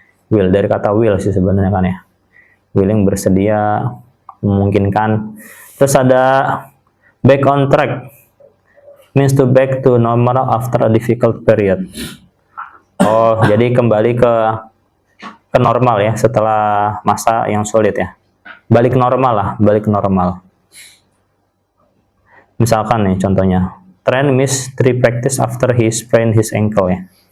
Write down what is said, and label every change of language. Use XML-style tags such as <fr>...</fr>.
<id>Will dari kata will sih sebenarnya kan ya. Willing, bersedia, memungkinkan.</id> <en>Terus ada back on track, means to back to normal after a difficult period.</en> <id>Oh, jadi kembali ke normal ya setelah masa yang sulit ya. Balik normal lah, balik normal. Misalkan nih contohnya,</id> <en>Trent missed 3 practice after he sprained his ankle ya.</en>